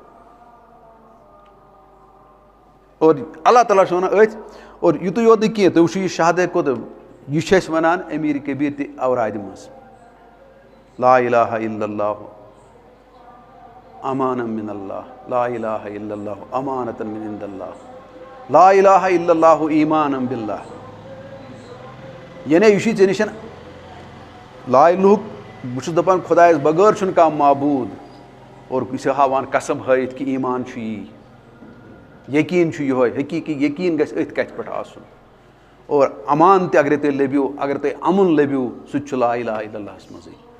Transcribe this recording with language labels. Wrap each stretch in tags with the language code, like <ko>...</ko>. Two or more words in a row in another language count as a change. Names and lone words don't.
<ks>اور اللہ تعالیٰ چھُ ونان أتھۍ اور یِتُے یوت نہٕ کینٛہہ تُہۍ وٕچھِو یہِ شہادت کوٚت یہ چھِ أسۍ وَنان أمیٖر کبیٖر تہِ اورادِ منٛز</ks> <ar>لا الہ الا اللہ امان من اللہ لا الہ الا اللہ امانۃ من عند اللہ لا الہ الا اللہ ایمان باللہ</ar> <ks>یعنی یہ چھی ژےٚ نِش لا الہُک بہٕ چھُس دپان خۄدایس بغٲر چھُنہٕ کانٛہہ معبوٗد اور یہِ چھِ ہاوان قسم ہٲیِتھ کہِ ایمان چھُ یی یقین چھُ یِہوے حقیٖقی یقین گژھِ أتھۍ کَتھِ پٮ۪ٹھ آسُن اور امان تہِ اگرے تُہۍ لٔبِو اگر تُہۍ اَمُن لٔبِو سُہ تہِ چھُ</ks> <ar>لا اِلہَ اِلَّا</ar> <ks>اللہَس منٛزٕے</ks>